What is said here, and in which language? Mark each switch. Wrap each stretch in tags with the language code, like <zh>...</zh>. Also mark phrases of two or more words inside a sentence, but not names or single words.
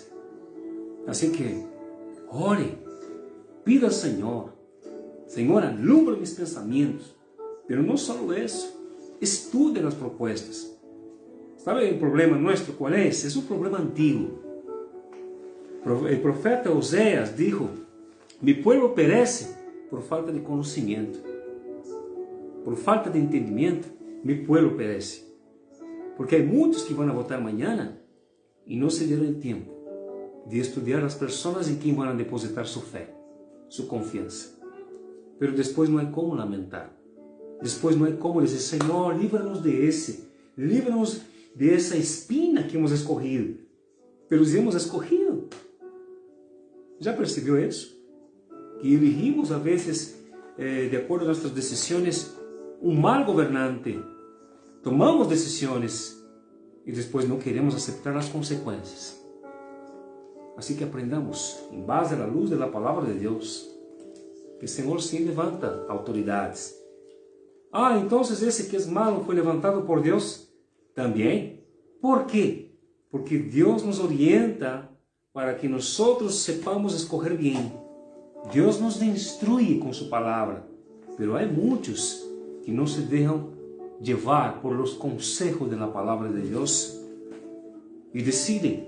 <pt>Assim que, ore, pida ao Senhor, Senhor, alumbra meus pensamentos, mas não só isso, estude as propostas. ¿Sabe o problema nosso qual é? É um problema antigo. O profeta Oséias</pt> <es>dijo: mi pueblo perece</es> <pt>por falta de conhecimento. Por falta de entendimento,</pt> <es>mi pueblo perece.</es> <pt>Porque há muitos que vão votar amanhã e não se deram tempo de estudar as pessoas em quem vão depositar sua fé, sua confiança. Mas depois não é como lamentar. Depois não é como dizer: Senhor, livra-nos livra-nos dessa</pt> <es>espina que hemos escorrido.</es> <pt>Mas</pt> <es>hemos escorrido.</es> <pt>Já percebeu isso? Que elegimos, a vezes, de acordo com nossas decisões, um mal governante. Tomamos decisões e depois não queremos aceitar as consequências. Assim que aprendamos, em base à luz da palavra de Deus, que o Senhor sim levanta autoridades,</pt> <es>Ah, entonces ese que es malo fue levantado por Dios también. ¿Por qué? Porque Dios nos orienta para que nosotros sepamos escoger bien. Dios nos instruye con su palabra, pero hay muchos que no se dejan llevar por los consejos de la palabra de Dios y deciden.</es>